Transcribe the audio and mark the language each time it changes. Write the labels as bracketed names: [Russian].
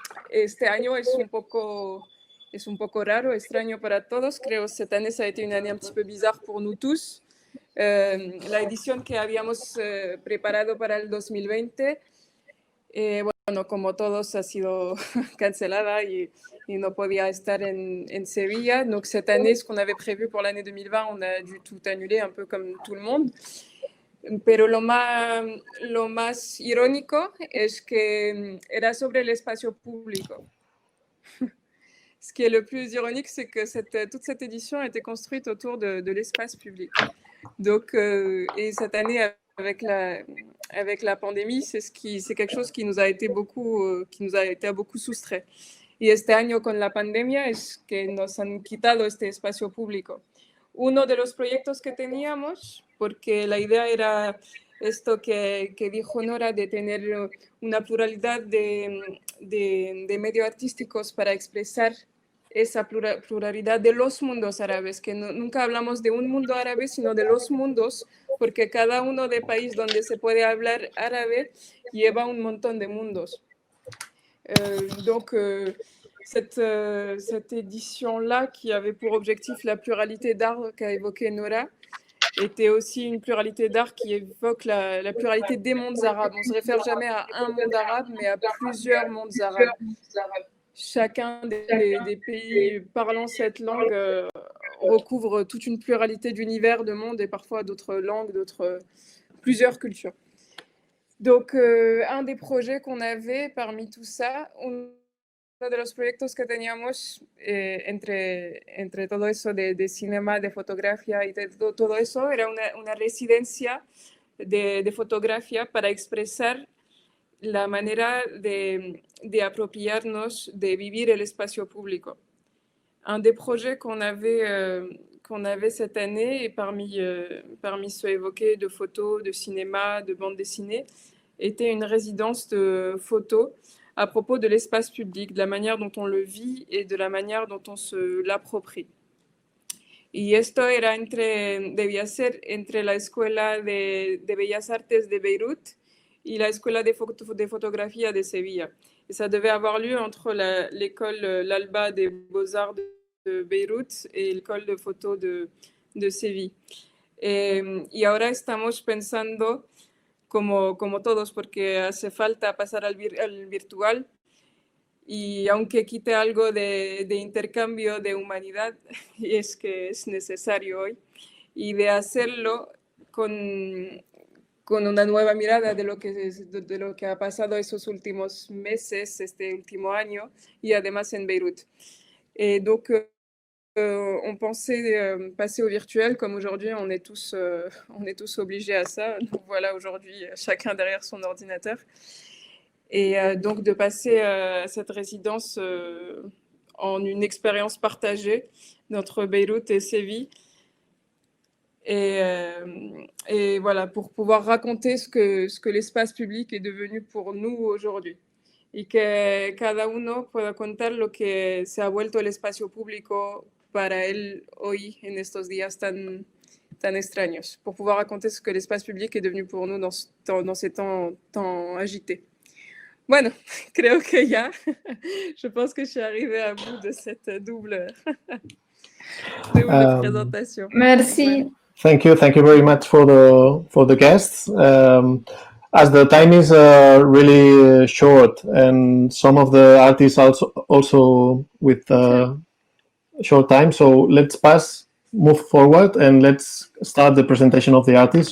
[Spanish] Este año es un poco raro, extraño para todos. Creo que [French] cette année, ça a été une année un petit peu bizarre pour nous tous. [Spanish] La edición que habíamos preparado para el 2020, bueno, como todos, ha sido cancelada y no podía estar en Sevilla. [French] Donc cette année, ce qu'on avait prévu pour l'année 2020, on a dû tout annuler, un peu comme tout le monde. [Spanish] Pero lo más irónico es que era sobre el espacio público. [French] Ce qui est le plus ironique, c'est que toute cette édition a été construite autour de l'espace public. Donc, et cette année, avec la pandémie, c'est quelque chose qui nous a été a beaucoup soustrait. [Spanish] Y este año con la pandemia es que nos han quitado este espacio público. Uno de los proyectos que teníamos, porque la idea era esto que dijo Nora, de tener una pluralidad de medios artísticos para expresar esa pluralidad de los mundos árabes, que nunca hablamos de un mundo árabe, sino de los mundos, porque cada uno de país donde se puede hablar árabe lleva un montón de mundos. [French] Donc, cette édition-là, qui avait pour objectif la pluralité d'art qu'a évoqué Nora, était aussi une pluralité d'art qui évoque la pluralité des mondes arabes. On ne se réfère jamais à un monde arabe, mais à plusieurs mondes arabes. Chacun des pays parlant cette langue recouvre toute une pluralité d'univers, de mondes et parfois d'autres langues, plusieurs cultures. Donc, un des projets qu'on avait parmi tout ça, [Spanish] uno de los proyectos que teníamos entre todo eso de cinema, de fotografía y de todo eso, era una residencia de fotografía para expresar la manera de apropiarnos, de vivir el espacio público. [French] Un des projets qu'on avait cette année, et parmi ceux évoqués de photos, de cinéma, de bande dessinée, était une résidence de photos à propos de l'espace public, de la manière dont on le vit et de la manière dont on se l'approprie. [Spanish] Y esto debía ser entre la Escuela de Bellas Artes de Beyrouth y la Escuela de Fotografía de Sevilla. [French] Et ça devait avoir lieu entre l'école l'Alba des Beaux-Arts de Beyrouth et l'école de photo de Séville. [Spanish] Y ahora estamos pensando, como todos, porque hace falta pasar al virtual, y aunque quite algo de intercambio de humanidad, y es que es necesario hoy, y de hacerlo con una nueva mirada de lo que ha pasado esos últimos meses, este último año, y además en Beyrouth. [French] Et donc, on pensait passer au virtuel, comme aujourd'hui on est tous obligés à ça. Donc voilà, aujourd'hui, chacun derrière son ordinateur. Et donc de passer cette résidence en une expérience partagée entre Beyrouth et Séville. Et voilà, pour pouvoir raconter ce que l'espace public est devenu pour nous aujourd'hui. [Spanish] Y que cada uno pueda contar lo que se ha vuelto el espacio público para él hoy, en estos días tan extraños, [French] pour pouvoir raconter ce que l'espace public est devenu pour nous dans ces temps agités. [Spanish] Bueno, creo que ya, [French] je pense que je suis arrivée à bout de cette double présentation. Merci. [English] Thank you very much for the guests. As the time is really short, and some of the artists also with short time, so let's move forward, and let's start the presentation of the artist.